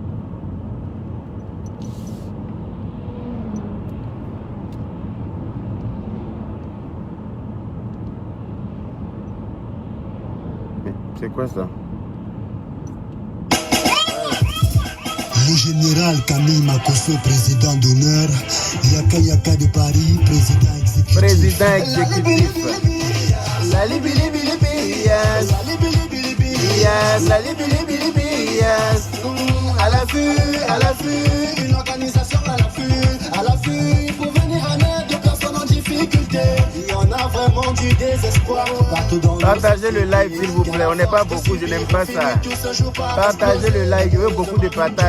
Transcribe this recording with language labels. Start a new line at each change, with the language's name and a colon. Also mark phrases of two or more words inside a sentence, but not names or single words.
French: C'est quoi ça? Le général Camille Makosso, président d'honneur. Yaka Yaka de Paris, président exécutif. Président exécutif. Sali bili bili bili yes. Sali bili bili bili yes. À l'affût, une organisation à l'affût, pour venir en aide aux personnes en difficulté. Il y en a vraiment du désespoir. Partagez le live s'il vous plaît, on n'est pas beaucoup, je n'aime pas ça. Partagez le live, je veux beaucoup de partage.